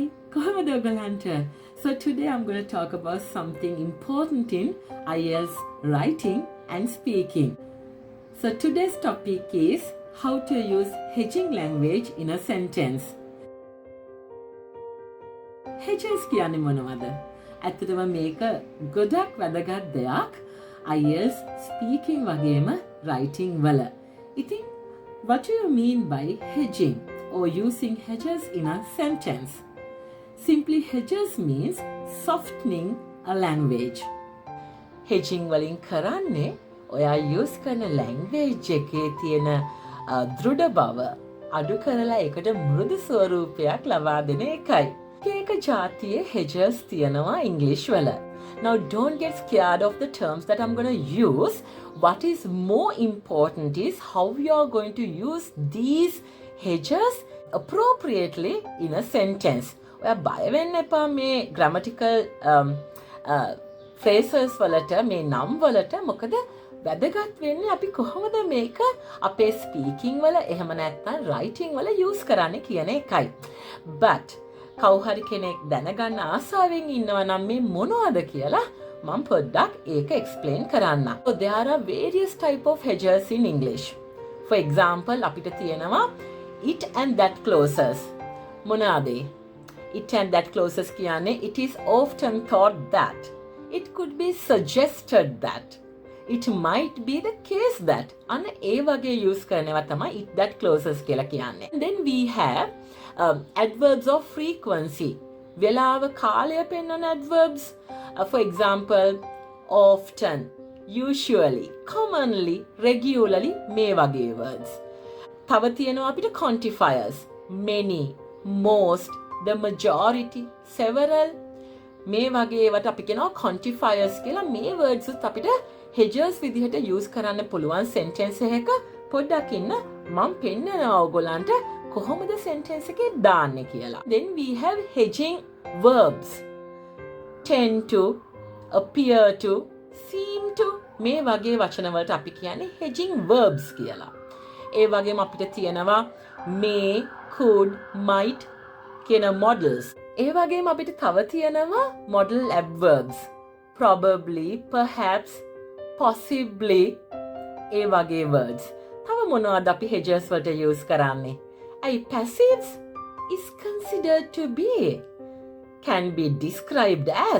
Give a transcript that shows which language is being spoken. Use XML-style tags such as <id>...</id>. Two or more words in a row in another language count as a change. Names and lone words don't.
<si>කොහොමද ඔයගලන්ට?</si> <en>So today I'm going to talk about something important in IELTS writing and speaking. So today's topic is how to use hedging language in a sentence.</en> <si>Hedges කියන්නේ මොනවද? ඇත්තටම මේක ගොඩක් වැදගත් දෙයක් IELTS speaking වගේම writing වල.</si> <en>ඉතින් what do you mean by hedging or using hedges in a sentence? Simply hedges means softening a language.</en> <si>Hedging වලින් කරන්නේ ඔයා use කරන language එකේ තියෙන දෘಢ බව අඩු කරලා ඒකට මෘදු ස්වරූපයක් ලබා දෙන එකයි. ඒක ජාතියේ hedges තියෙනවා English වල.</si> <en>Now don't get scared of the terms that I'm going to use. What is more important is how you are going to use these hedges appropriately in a sentence.</en> <si>ඔයා බය වෙන්න එපා මේ</si> <en>grammatical phrases</en> <si>වලට මේ නම් වලට මොකද වැදගත් වෙන්නේ අපි කොහොමද මේක අපේ speaking වල එහෙම නැත්නම් writing වල use කරන්නේ කියන එකයි. But කවුහරි කෙනෙක් දැනගන්න ආසාවෙන් ඉන්නවා නම් මේ මොනවද කියලා මම පොඩ්ඩක් ඒක explain කරන්න.</si> <en>So there are various type of hedges in English. For example</en> <si>අපිට තියෙනවා</si> <en>it and that clauses.</en> <si>මොනවාද?</si> <en>It and that clauses කියන්නේ it is often thought that. It could be suggested that. It might be the case that.</en> <si>අන්න ඒ වගේ use කරනවා තමයි</si> <en>it that clauses</en> <si>කියලා කියන්නේ.</si> <en>And then we have adverbs of frequency.</en> <si>වෙලාව කාලය පෙන්වන adverbs.</si> <en>For example, often, usually, commonly, regularly</en> <si>මේ වගේ</si> <en>words.</en> <si>තව තියෙනවා අපිට quantifiers.</si> <en>Many, most, the majority, several</en> <si>මේ වගේ ඒවට අපි කියනවා quantifiers කියලා. මේ words උත් අපිට hedges විදිහට use කරන්න පුළුවන් sentence එකක. පොඩ්ඩක් ඉන්න මම පෙන්නනවා ඔයගොල්ලන්ට කොහොමද sentence එකේ දාන්නේ කියලා.</si> <en>Then we have hedging verbs. Tend to, appear to, seem to</en> <si>මේ වගේ වචන වලට අපි කියන්නේ</si> <en>hedging verbs කියලා.</en> <si>ඒ වගේම අපිට තියෙනවා</si> <en>may, could, might</en> <si>කියන models. ඒ වගේම අපිට තව තියෙනවා</si> <en>model adverbs. Probably, perhaps, possibly ඒ වගේ words.</en> <si>තව මොනවද අපි hedges වලට use කරන්නේ?</si> <en>Passives is considered to be, can be described as.</en>